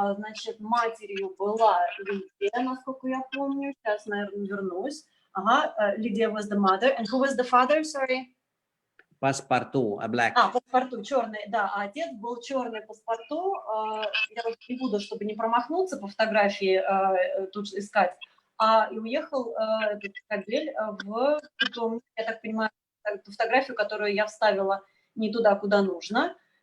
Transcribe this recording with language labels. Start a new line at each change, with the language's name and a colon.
Russian: Значит, матерью была Лидия, насколько я помню. Сейчас, наверное, вернусь.
English: Ага, Лидия was the mother. And who was the father, sorry? Passepartout, a black.
Russian: Паспорту, черный, да. А отец был черный паспорту. Я не буду, чтобы не промахнуться по фотографии тут искать. И уехал этот кобель в питомник, я так понимаю, ту фотографию, которую я вставила не туда, куда нужно.